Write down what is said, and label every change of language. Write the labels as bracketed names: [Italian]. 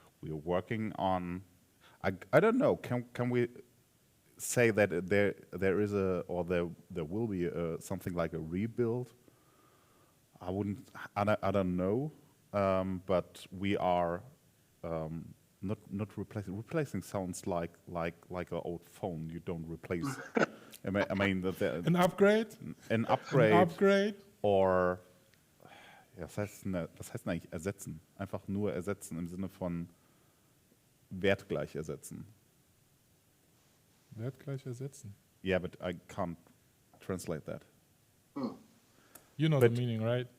[English] We are working on. I don't know. Can we say that there is there will be something like a rebuild? I don't know, but we are not replacing. Replacing sounds like an old phone. You don't replace. I mean An upgrade? An upgrade. An upgrade? [German] Or ja, was heißt denn eigentlich ersetzen? Einfach nur ersetzen im Sinne von wertgleich ersetzen. Wertgleich ersetzen. [English] Yeah, but I can't translate that. You know the meaning, right?